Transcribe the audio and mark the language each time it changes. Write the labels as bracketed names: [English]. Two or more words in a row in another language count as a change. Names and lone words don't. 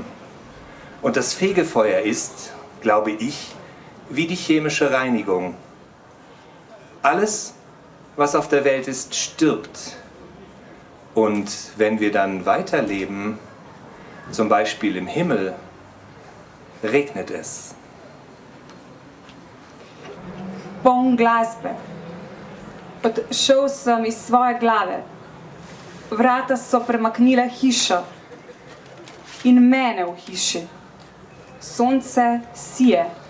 [German] Und das Fegefeuer ist, glaube ich, wie die chemische Reinigung. Alles, was auf der Welt ist, stirbt. Und wenn wir dann weiterleben, zum Beispiel im Himmel, regnet es. [Slovenian] Poln glasbe. Odšel sem iz svoje glave. Vrata so premaknila hišo in mene v hiši. Sonce sije.